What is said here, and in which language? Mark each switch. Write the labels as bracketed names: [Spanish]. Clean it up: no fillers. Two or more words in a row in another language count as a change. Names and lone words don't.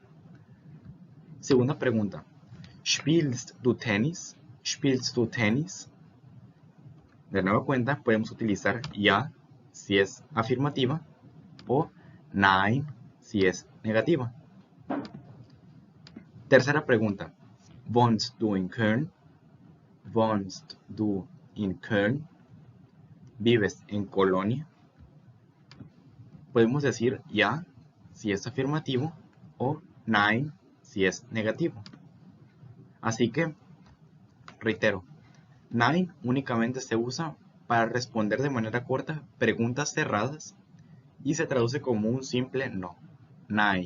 [Spanish] Segunda pregunta, [German] ¿Spielst du Tennis? ¿Spielst du Tennis? [Spanish] De nueva cuenta, podemos utilizar ja si es afirmativa o nein si es negativa. Tercera pregunta, [German] ¿Wohnst du in Köln? ¿Wohnst du in Köln? [Spanish] ¿Vives en Colonia? Podemos decir ja si es afirmativo o nein si es negativo. Así que, reitero, nein únicamente se usa para responder de manera corta preguntas cerradas y se traduce como un simple no, nein.